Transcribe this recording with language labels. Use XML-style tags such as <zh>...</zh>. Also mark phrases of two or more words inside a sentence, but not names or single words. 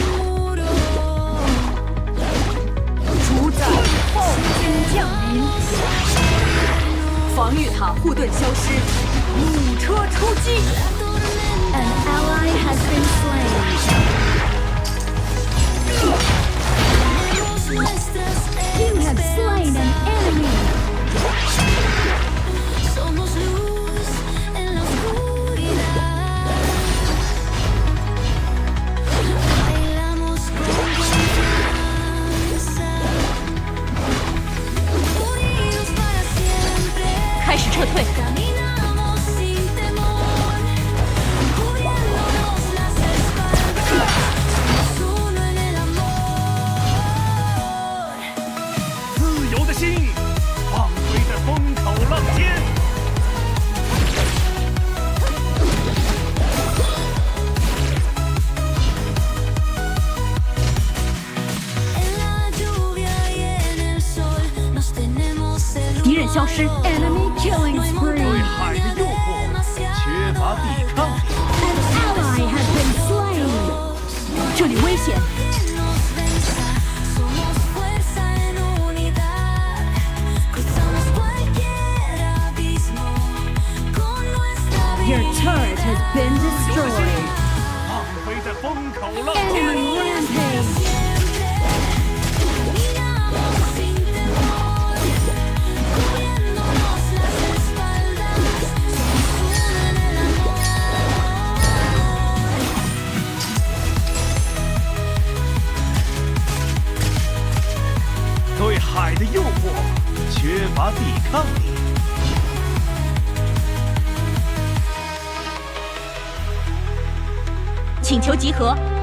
<zh>主宰暴君降临，防御塔护盾消失，弩车出击。</zh> <en>An ally has been slain. You have slain an enemy.</en> <es>Somos luz en la oscuridad. Bailamos con confianza. Unidos para siempre.</es> <zh>开始撤退，</zh> <es>Caminamos sin temor. Cubriéndonos las espaldas. Somos uno en el amor.</es> <zh>自由的心，放飞在风口浪尖。</zh> <es>En la lluvia y en el sol nos tenemos el</es> <zh>敌人消失，</zh> <en>Enemy killing</en> <zh>对</zh> <en>spree.</en> <zh>海的诱惑缺乏抵抗力，</zh> <en>An ally has been slain.</en> <zh>这里危险，</zh> <es>nos besa, somos fuerza en unidad, cruzamos cualquier abismo con nuestra</es> <en>Your</en> <es>vida.</es> <en>turret has been destroyed.</en> <zh>放飞在风口浪尖。</zh> <en>Enemy rampage.</en> <es>Caminamos sin temor, cubriéndonos las espaldas, somos uno en el amor.</es> <zh>对海的诱惑缺乏抵抗力，请求集合，</zh>